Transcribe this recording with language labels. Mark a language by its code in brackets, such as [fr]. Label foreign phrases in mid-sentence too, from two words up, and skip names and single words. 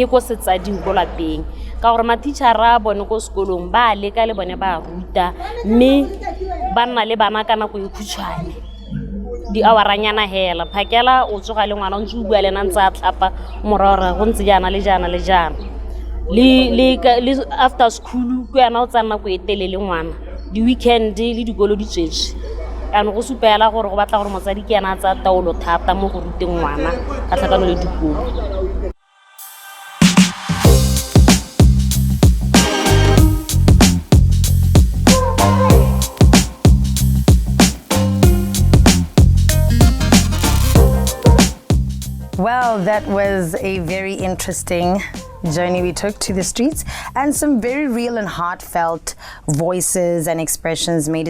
[tn] go setsading go lapeng ka gore matitšhara bone ko sekolong ba leka le bone ba ruta mme ba nna le bana ka nako e khutshwane di-houranyana hela phakela o tsoga le ngwana o ntse o bua le ena ntse a tlhapa moraore go ntse jaana le jaana le jaana le [en] after school [tn] ko yana o tsa nako e telele ngwana di-weekend le dikolo di tswetse yaanong go supela gore go batla gore motsadi ke yana a tsa taolo thata mo go ruteng ngwana ka tlhakanelo dikobo. [en] Well, that was a very interesting journey we took to the streets, and some very real and heartfelt voices and expressions made.